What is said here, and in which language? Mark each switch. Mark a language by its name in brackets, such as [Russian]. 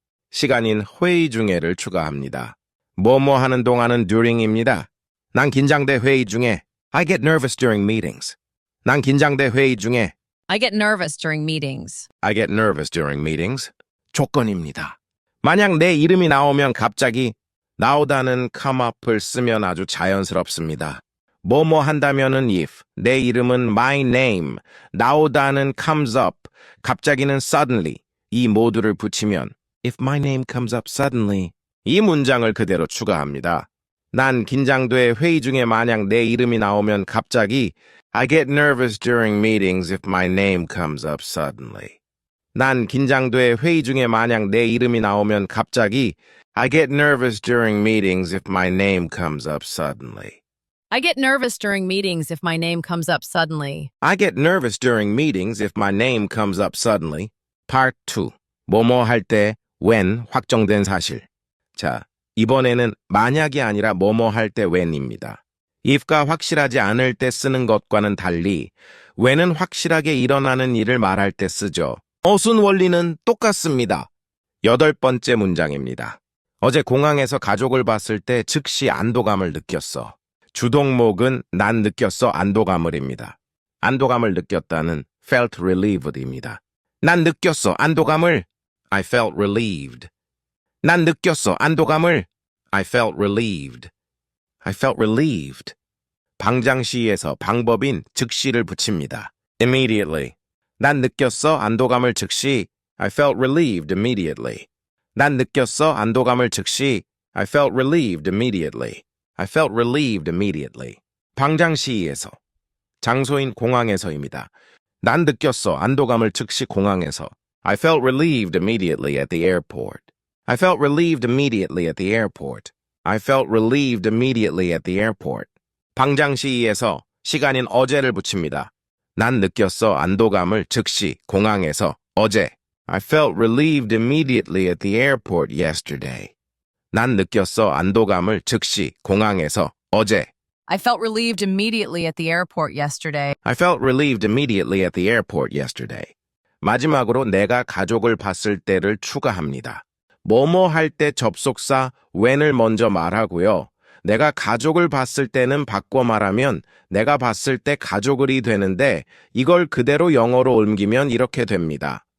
[Korean] 시간인 회의 중에를 추가합니다. 뭐뭐 하는 동안은 during입니다. 난 긴장돼 회의 중에. [English] I get nervous during meetings. [Korean] 난 긴장돼 회의 중에. [English] I get nervous during meetings. I get nervous during meetings. [Korean] 조건입니다. 만약 내 이름이 나오면 갑자기 나오다는 come up을 쓰면 아주 자연스럽습니다. 뭐뭐 한다면은 if, 내 이름은 my name, 나오다는 comes up, 갑자기는 suddenly, 이 모두를 붙이면 [English] if my name comes up suddenly, [Korean] 이 문장을 그대로 추가합니다. 난 긴장돼 회의 중에 만약 내 이름이 나오면 갑자기 [English] I get nervous during meetings if my name comes up suddenly. [Korean] 난 긴장돼 회의 중에 만약 내 이름이 나오면 갑자기 [English] I get nervous during meetings if my name comes up suddenly. I get nervous during meetings if my name comes up suddenly. I get nervous during meetings if my name comes up suddenly. Part 2. [Korean] 뭐뭐 할 때 when 확정된 사실. 자, 이번에는 만약이 아니라 뭐뭐 할 때 when입니다. if가 확실하지 않을 때 쓰는 것과는 달리 when은 확실하게 일어나는 일을 말할 때 쓰죠. 어순 원리는 똑같습니다. 8번째 문장입니다. 어제 공항에서 가족을 봤을 때 즉시 안도감을 느꼈어. 주동목은 난 느꼈어 안도감을입니다. 안도감을 느꼈다는 felt relieved입니다. 난 느꼈어 안도감을 [English] I felt relieved. [Korean] 난 느꼈어 안도감을 [English] I felt relieved. I felt relieved. [Korean] 방장시에서 방법인 즉시를 붙입니다. Immediately. 난 느꼈어 안도감을 즉시 [English] I felt relieved immediately. [Korean] 난 느꼈어 안도감을 즉시 [English] I felt relieved immediately. I felt relieved immediately. [Korean] 방장시에서 장소인 공항에서입니다. 난 느꼈어 안도감을 즉시 공항에서 [English] I felt relieved immediately at the airport. I felt relieved immediately at the airport. I felt relieved immediately at the airport. [Korean] 방장시에서 시간인 어제를 붙입니다. [English] 난 느꼈어 안도감을 즉시 공항에서 어제. I felt relieved immediately at the airport yesterday. [Korean] 난 느꼈어 안도감을 즉시 공항에서 어제. [English] I felt relieved immediately at the airport yesterday. I felt relieved immediately at the airport yesterday. [Korean] 마지막으로 내가 가족을 봤을 때를 추가합니다. 뭐뭐 할 때 접속사 when을 먼저 말하고요. 내가 가족을 봤을 때는 바꿔 말하면 내가 봤을 때 가족을이 되는데 이걸 그대로 영어로 옮기면 이렇게 됩니다.